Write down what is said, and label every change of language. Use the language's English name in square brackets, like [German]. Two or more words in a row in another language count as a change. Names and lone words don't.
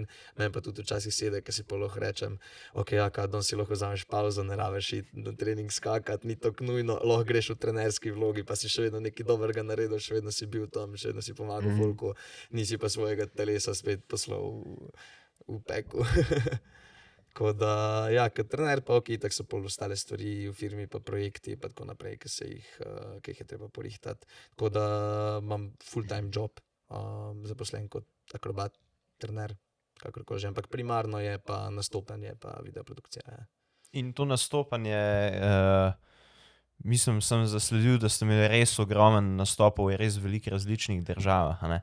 [Slovenian] Meni pa tudi včasih sede, ker si pa lahko rečem, ok, jaka, danes si lahko vzameš pauzo, ne rabiš iti na trening skakati, ni tako nujno, lahko greš v trenerski vlogi, pa si še vedno nekaj dobrega naredil, še vedno si bil tam, še vedno si pomagal fulku, nisi pa svojega telesa spet poslal v peku. Tako da, ja, kot trener pa ok, tako so pol ostale stvari v firmi, pa projekti, pa tako naprej, ki jih je treba porihtati. Tako da imam [English] full-time job, [Slovenian] zaposlen kot akrobat, trener, kakorkoli že, ampak primarno je pa nastopanje, pa videoprodukcija. Ja. In to nastopanje, mislim, sem zasledil, da ste imeli res ogromen nastopov v res velikih različnih državah, a ne?